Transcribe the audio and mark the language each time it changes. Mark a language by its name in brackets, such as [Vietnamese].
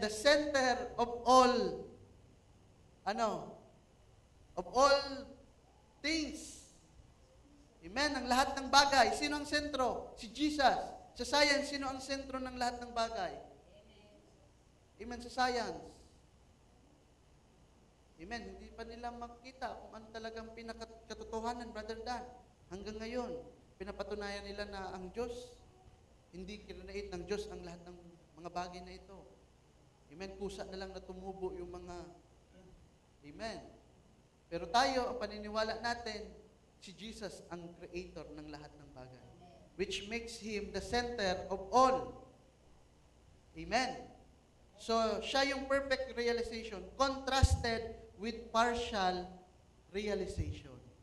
[English] The center of all, of all things. [Filipino] Amen. Ang lahat ng bagay. Sino ang sentro? Si Jesus. Sa science, sino ang sentro ng lahat ng bagay? Amen. Sa science. Amen. Hindi pa nila makita kung ano talagang pinakatotohanan, Brother Dan. Hanggang ngayon, pinapatunayan nila na ang Diyos, hindi kinanait ng Diyos ang lahat ng mga bagay na ito. Amen. Kusa na lang na tumubo yung mga, amen. Pero tayo, ang paniniwala natin, si Jesus ang creator ng lahat ng bagay. [English] Which makes Him the center of all. Amen. [Filipino] So, siya yung [English] perfect realization, contrasted with partial realization.